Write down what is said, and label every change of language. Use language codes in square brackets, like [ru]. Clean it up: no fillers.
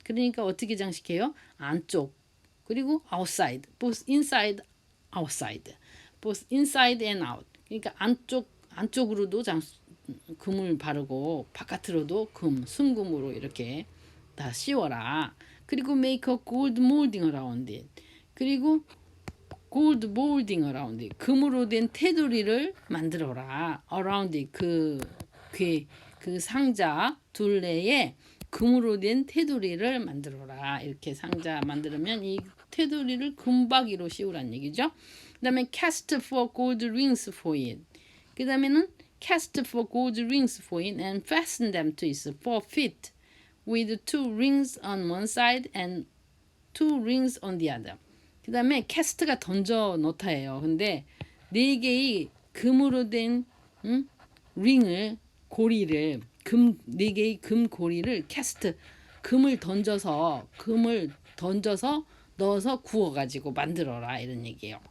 [ko] 그러니까 어떻게 장식해요? 안쪽 그리고 outside. [en] both inside and out. [ko] 그러니까 안쪽으로도 금을 바르고 바깥으로도 순금으로 이렇게 다 씌워라. 그리고 [en] make a gold molding around it. 그리고 gold molding around it. [ko] 금으로 된 테두리를 만들어라. [en] around it. [ko] 그 상자 둘레에 금으로 된 테두리를 만들어라. 이렇게 상자 만들면 이 테두리를 금박이로 씌우란 얘기죠. 그 다음에 [en] cast for gold rings for it. [ko] 그 다음에는 [en] cast for gold rings for it and fasten them to its 4 feet with 2 rings on one side and 2 rings on the other. [ko] 그 다음에 캐스트가 던져 놓다예요. 근데 4개의 금으로 된 링을 고리를 금 4개의 금 고리를 캐스트 금을 던져서 넣어서 구워가지고 만들어라 이런 얘기예요.